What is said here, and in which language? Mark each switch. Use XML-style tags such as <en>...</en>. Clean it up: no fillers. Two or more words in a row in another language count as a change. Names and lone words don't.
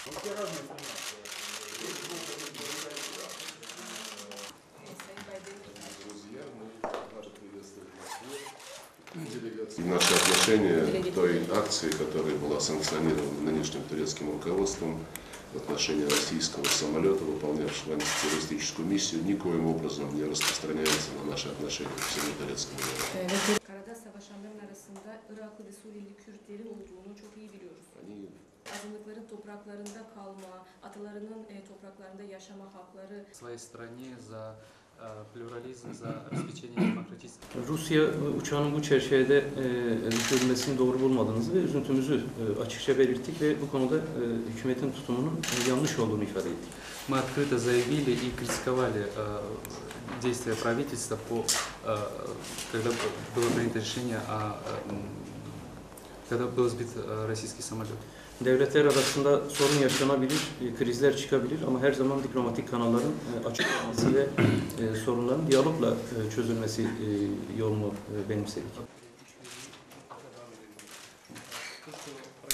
<ru>Наше отношение к той акции, которая была санкционирована нынешним турецким руководством в отношении российского самолета, выполнявшего антитеррористическую миссию, никоим образом не распространяется на наши отношения к всему турецкому народу.</ru> <tr>Karada savaşanların arasında Iraklı ve Suriyeli Kürtlerin olduğunu çok iyi biliyoruz. Azınlıkların topraklarında kalma, atalarının topraklarında yaşama hakları.</tr> <ru>Своей стране за pluralizm, за обеспечение демократических.</ru> <tr>Rusya uçağının bu çerçevede düşürülmesini doğru bulmadığınızı ve üzüntümüzü açıkça belirttik ve bu konuda hükümetin tutumunun yanlış olduğunu ifade ettik.</tr> <ru>Мы открыто заявили и критиковали действия правительства когда было принято решение когда был сбит российский самолет.</ru> <tr>Devletler arasında sorun yaşanabilir, krizler çıkabilir ama her zaman diplomatik kanalların açık olması ve sorunların diyalogla çözülmesi yolunu benimsedik.</tr>